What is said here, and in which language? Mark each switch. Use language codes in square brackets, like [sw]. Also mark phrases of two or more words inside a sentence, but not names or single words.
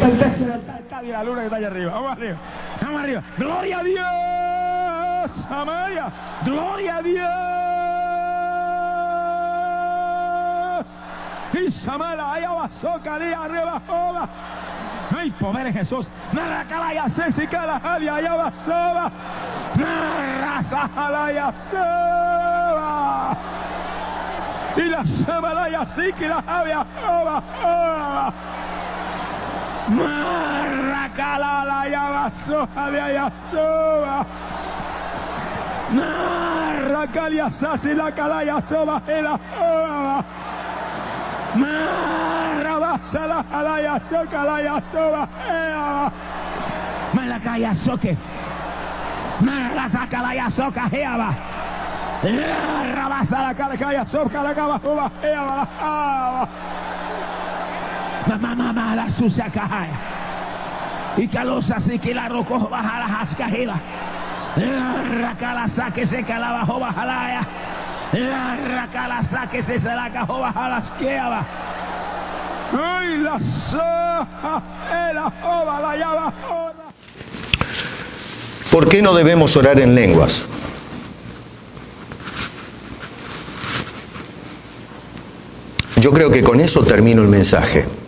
[es] La luna que está allá arriba. Vamos arriba. Vamos arriba. Gloria a Dios. Amaya. Gloria a Dios. Y Samala, allá pasó, calía arriba, joda. Ay, poder Jesús. Nada calaya, Césica, la jalia, allá pasó. Raza, jalaya, soba. Y la Samalaya, sí que la javia, joda. Marracala la yabasoja de ayasoba. Marracalia sasi la calaya soba de la joba. Marrabasa la calaya soca la yasoba. Malacaya soque. Marrasaca la yasoca heaba. Rabasa la calaya soca la caba joba heaba. Mamá la sucia cajaya y calosa así que la roco baja la hascajela la racalaza que se calaba joba jalaya la racalaza que se la cajó baja las queaba ay la soja la joba la llava joda. ¿Por qué no debemos orar en lenguas? Yo creo que con eso termino el mensaje.